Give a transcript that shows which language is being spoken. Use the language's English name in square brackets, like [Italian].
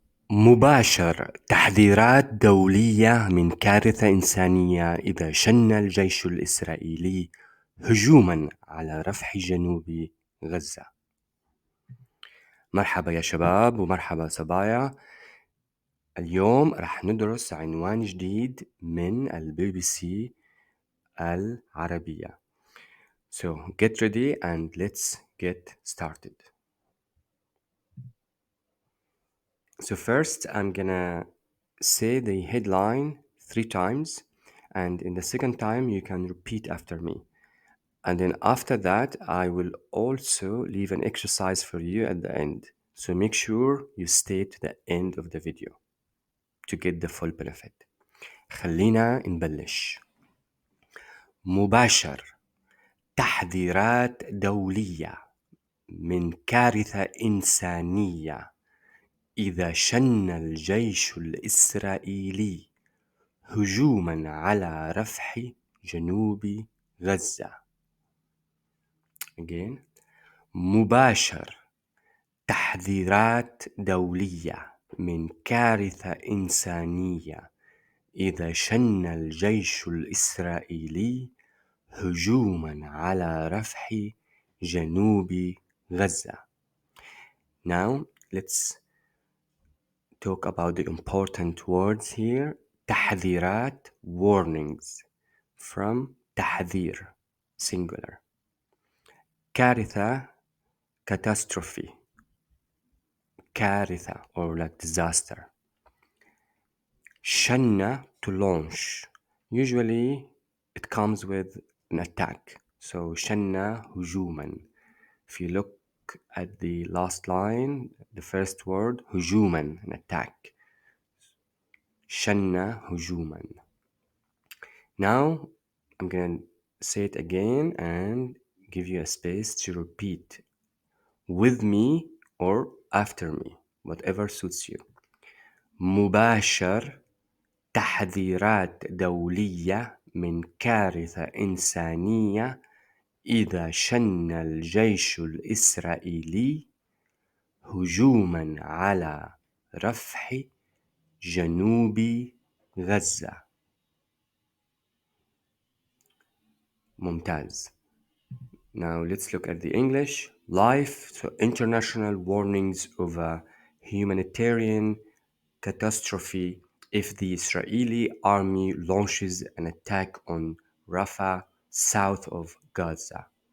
[Arabic] مباشر تحذيرات دولية من كارثة إنسانية إذا شن الجيش الإسرائيلي هجوما على رفح جنوب غزة. مرحبا يا شباب ومرحبا صبايا. اليوم رح ندرس عنوان جديد من البي بي سي العربية. [English] So get ready and let's get started. So first I'm gonna say the headline 3 times, and in the second time you can repeat after me. And then after that I will also leave an exercise for you at the end. So make sure you stay to the end of the video to get the full benefit. [Arabic] خلينا نبلش. مباشر تحذيرات دولية من كارثة إنسانية إذا شن الجيش الإسرائيلي هجوما على رفح جنوب غزة. [English] Again. [Arabic] مباشر تحذيرات دولية من كارثة إنسانية إذا شن الجيش الإسرائيلي هجوما على رفح جنوب غزة. [English] Now let's talk about the important words here. تحذيرات warnings from تحذير singular. كارثة catastrophe. كارثة or like disaster. شن to launch. Usually it comes with an attack. [Arabic] So شن هجوما. [English] If you look at the last line, the first word هجوما, an attack. [Arabic] شن هجوما. [English] Now I'm gonna say it again and give you a space to repeat with me or after me, whatever suits you. [Arabic] مباشر تحذيرات دولية من كارثة إنسانية إذا شن الجيش الإسرائيلي هجوما على رفح جنوب غزة. ممتاز. [English] Now let's look at the English. Life, so international warnings of a humanitarian catastrophe if the Israeli army launches an attack on Rafah, south of Gaza.